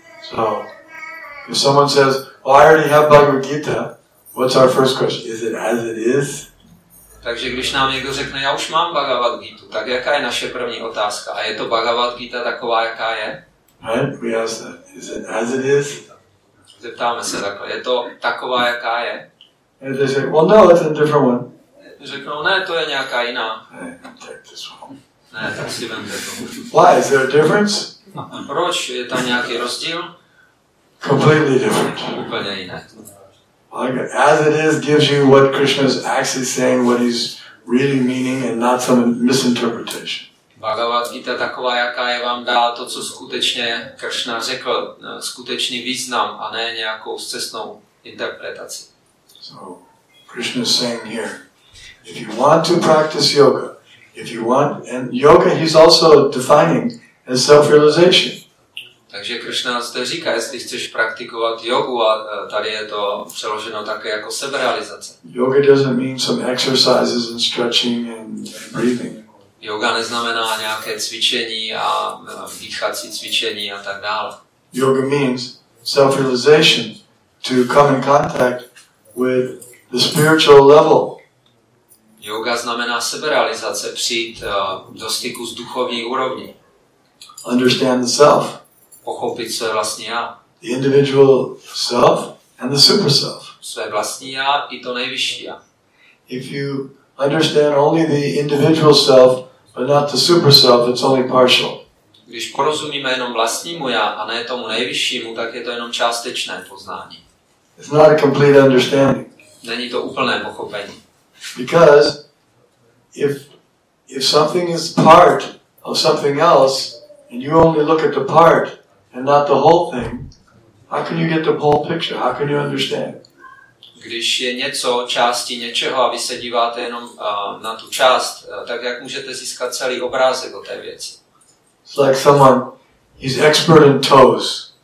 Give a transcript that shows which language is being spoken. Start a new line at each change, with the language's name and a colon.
English: So, if someone says, "Oh, I already have Bhagavad Gita," what's our first question? Is it as it is?
Czech: Takže když nám někdo řekne, já už mám Bhagavad Gitu, tak jaká je naše první otázka? A je to Bhagavad Gita taková, jaká je?
English: Right? We ask that. Is it as it is?
Czech: Zeptáme se takhle, je to taková, jaká je?
English: And they say, well, no, it's a different one.
Czech: Řeknou, ne, to je nějaká jiná.
English: Hey, take this one.
Czech: Ne, tak si vemte to.
English: Why? Is there a difference?
Czech: Proč? Je tam nějaký rozdíl?
English: Completely different.
Czech: Úplně jiné.
English: As it is gives you what Krishna is actually saying, what he's really meaning, and not some misinterpretation.
Czech: Bhagavad Gita taková, jaká je, vám dá to, co skutečně Krishna řekl, skutečný význam a ne nějakou scestnou interpretaci.
English: So, Krishna is saying here, if you want to practice yoga, if you want, and yoga he's also defining as self-realization.
Czech: Takže Krishna zde říká, jestli chceš praktikovat jogu, a tady je to přeloženo také jako seberealizace.
English: Yoga doesn't mean some exercises and stretching and breathing.
Czech: Yoga neznamená nějaké cvičení a dýchací cvičení a tak dále.
English: Yoga means self-realization, to come in contact with the spiritual level.
Czech: Yoga znamená seberealizace, přijít do styku s duchovní úrovní.
English: Understand the self.
Czech: Pochopit své vlastní já.
English: The individual self and the super self.
Czech: Své vlastní já i to nejvyšší já.
English: If you understand only the individual self, but not the super self, it's only partial.
Czech: Když porozumíme jenom vlastnímu já a ne tomu nejvyššímu, tak je to jenom částečné poznání.
English: It's not a complete understanding.
Czech: Není to úplné pochopení.
English: Because if something is part of something else, and you only look at the part and not the whole thing, how can you get the whole picture? How can you understand?
Czech: Když je něco částí něčeho a vy se díváte jenom na tu část, tak jak můžete získat celý obrázek o té věci?
English: It's like someone, he's expert in toes.